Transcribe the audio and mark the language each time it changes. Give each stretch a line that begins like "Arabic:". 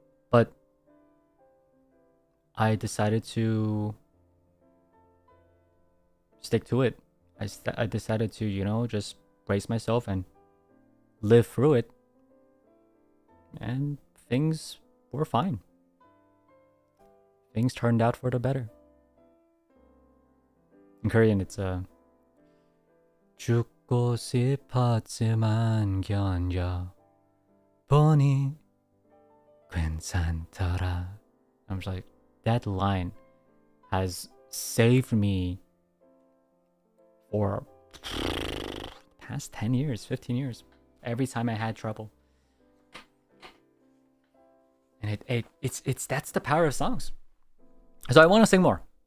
English: But I decided to stick to it. I decided to, you know, just brace myself and live through it. And things were fine. Things turned out for the better. In Korean, it's
Korean: 죽고 싶었지만 견뎌 보니 괜찮더라.
English: I'm just like, that line has saved me for past 10 years, 15 years. Every time I had trouble. And it's that's the power of songs. So I want to sing more.